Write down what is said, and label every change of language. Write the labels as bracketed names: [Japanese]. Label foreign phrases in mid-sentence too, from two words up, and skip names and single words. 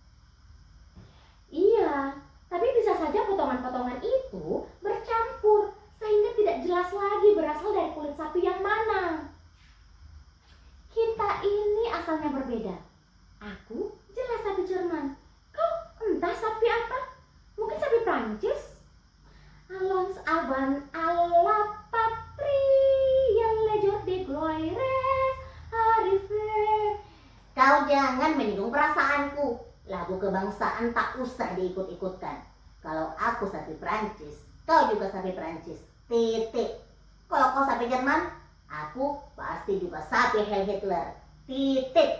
[Indonesian] Iya, tapi bisa saja potongan-potongan itu bercampur sehingga tidak jelas lagi berasal dari kulit sapi yang mana. Kita ini asalnya berbeda. Aku jelas sapi Jerman. Kau entah sapi apa? Mungkin sapi Prancis? [French] Allons avant à la patrie, le jour de gloire arrive. [Indonesian] Kau jangan menyinggung perasaanku. Lagu kebangsaan tak usah diikut-ikutkan. Kalau aku sapi Prancis, kau juga sapi Prancis. Titik. Kalau kau sapi Jerman, aku pasti juga sapi [German] Heil Hitler. [Indonesian] Titik.